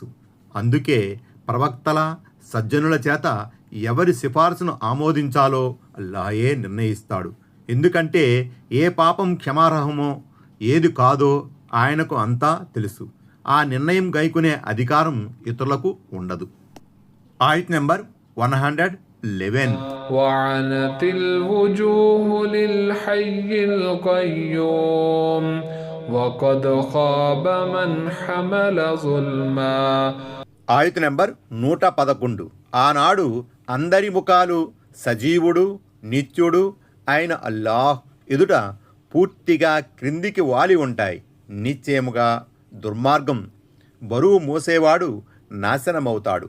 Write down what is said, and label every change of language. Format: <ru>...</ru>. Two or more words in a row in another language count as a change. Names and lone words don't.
<te>అందుకే ప్రవక్తల, సజ్జనుల చేత ఎవరి సిఫార్సును ఆమోదించాలో అల్లాహే నిర్ణయిస్తాడు. ఎందుకంటే ఏ పాపం క్షమార్హమో ఏది కాదో ఆయనకు అంతా తెలుసు. ఆ నిర్ణయం గైకునే అధికారం ఇతరులకు ఉండదు. ఆయత్ నెంబర్ 111.</te> <ar>وعنت الوجوه للحي القيوم وقد خاب من حمل ظلما.</ar> <te>ఆయత్ నెంబర్ 111. ఆనాడు అందరి ముఖాలు సజీవుడు, నిత్యుడు అయిన అల్లాహ్ ఎదుట పూర్తిగా క్రిందికి వాలి ఉంటాయి. నిశ్చయముగా దుర్మార్గం బరువు మోసేవాడు నాశనమవుతాడు.</te>